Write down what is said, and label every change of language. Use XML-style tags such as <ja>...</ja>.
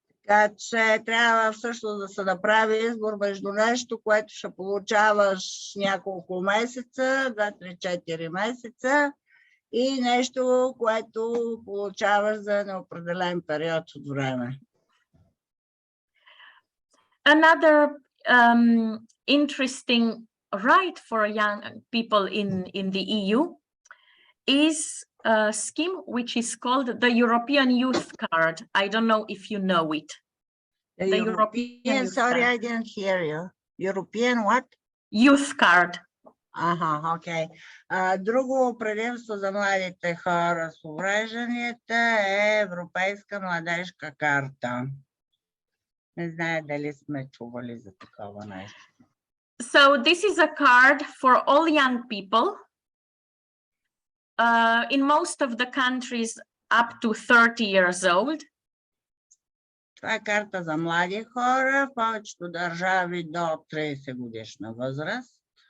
<bg>Така че трябва всъщност да се направи избор между нещо, което ще получаваш няколко месеца, 2, 3, 4 месеца, и нещо, което получаваш за неопределен период от време.</bg> <en>Another interesting right for young people in the EU is a scheme which is called the European Youth Card. I don't know if you know it. The European Youth sorry, Card. I didn't hear you. European what? Youth Card.</en> <bg>Ага, окей. Друго предимство за младите хора с уврежданията е Европейска младежка карта. Не знае дали сме чували за такова нещо.</bg> <en>So this is a card for all young people. In most of the countries up to 30 years old.</en> <bg>Това е карта за млади хора в повечето държави до 30 годишна възраст.</bg>